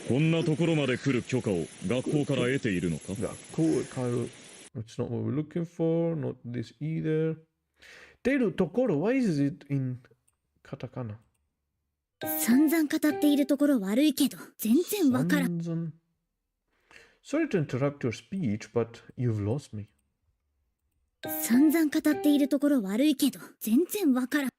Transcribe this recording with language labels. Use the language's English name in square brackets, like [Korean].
[Japanese] こんなところまで来る許可を学校から得ているのか。学校へ帰る。 [English] It's not what we're looking for. Not this either. ているところ。 Why is it in カタカナ。 [Japanese] 散々語っているところ悪いけど全然わからん。 [English] Sorry to interrupt your speech, but you've lost me. [Japanese] 散々語っているところ悪いけど全然わからん。